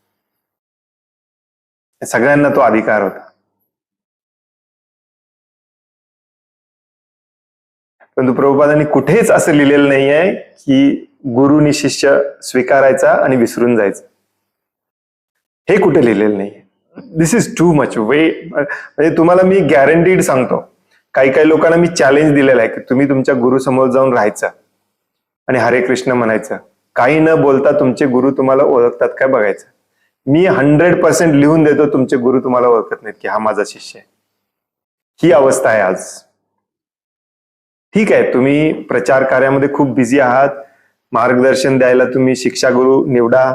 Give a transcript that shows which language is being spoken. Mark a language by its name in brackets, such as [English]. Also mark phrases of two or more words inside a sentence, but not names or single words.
[Marathi] सगळ्यांना तो अधिकार होता. परंतु प्रभुपादांनी कुठेच असं लिहिलेलं नाही आहे की गुरुनी शिष्य स्वीकारायचा आणि विसरून जायचं. हे कुठे लिहिलेलं नाही. [English] this is too much way. [Marathi] म्हणजे तुम्हाला मी गॅरंटीड सांगतो, काही काही लोकांना मी चॅलेंज दिलेलं आहे की तुम्ही तुमच्या गुरु समोर जाऊन राहायचं आणि हरे कृष्ण म्हणायचं, काही न बोलता तुमचे गुरु तुम्हाला ओळखतात काय बघायचं. मी 100% लिहून देतो, तुमचे गुरु तुम्हाला ओळखत नाहीत की हा माझा शिष्य आहे. ही अवस्था आहे आज. ठीक आहे, तुम्ही प्रचार कार्यामध्ये खूप बिझी आहात, मार्गदर्शन द्यायला तुम्ही शिक्षा गुरु निवडा.